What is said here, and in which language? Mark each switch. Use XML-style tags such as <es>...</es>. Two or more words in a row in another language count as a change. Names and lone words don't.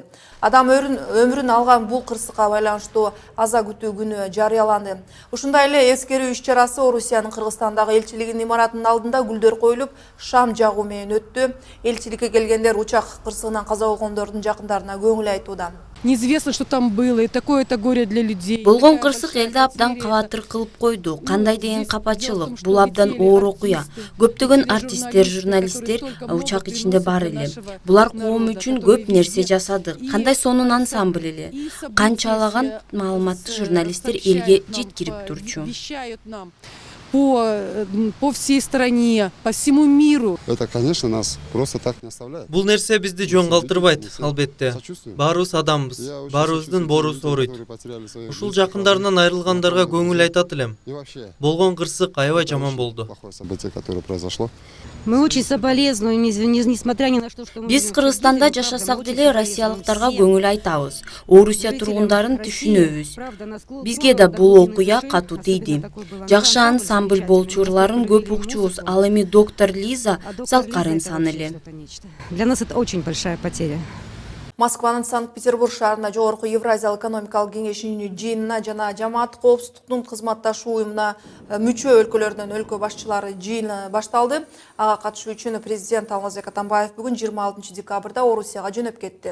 <ky>Адам өмүрүн алган бул кырсыкка байланыштуу аза күтүү күнү жарыяланды. Ушундай эле эскерүү иш-чарасы Орусиянын Кыргызстандагы элчилигинин имаратынын алдында гүлдөр коюлуп, шам жагуу менен өттү. Элчиликке келгендер учак кырсыгынан каза болгондордун жакындарына көңүл айтууда.</ky> <ru>Неизвестно, что там было, и такое-то горе для людей.</ru> <ky>Болгон кырсык элди абдан кабатыр кылып койду. Кандай деген капачылык, бул абдан оор окуя. Көптөгөн артисттер, журналисттер учак ичинде бар эле. Булар коом үчүн көп нерсе жасады. Кандай сонун ансамбль эле. Канчалаган маалыматтуу журналисттер элге жеткирип турчу.</ky> <ru>По всей стране, по всему миру. Это, конечно, нас просто так не оставляет.</ru> <ky>Бул нерсе бизди жоң калтырбайт, албетте. Баарыбыз адамбыз, баарыбыздын боорусу ооруйт. Ушул жакындарынан айрылгандарга көңүл айтат элем. Болгон кырсык аябай жаман болду.</ky> <ru>Мы очень соболезнуем, несмотря ни на что, что мы...</ru> <ky>Биз Кыргызстанда жашасак деле россиялыктарга көңүл айтабыз. Орусия тургундарын түшүнөбүз. Бизге да бул окуя катуу тийди. Жакшы ансамбль болчурларын көп укчубуз. Ал эми доктор Лиза залкар инсан эле.</ky> <ru>Для нас это очень большая потеря.</ru> <ky>Москванын Санкт-Петербург шаарында жогорку Евразиялык экономикалык кеңешинин жыйынына жана жамаат коопсуздуктун кызматташуу уюмуна мүчө өлкөлөрдөн өлкө башчылары жыйыны башталды. Ага катышуу үчүн президент Алмазбек Атамбаев бүгүн 26 декабрда Орусияга жөнөп кетти.</ky>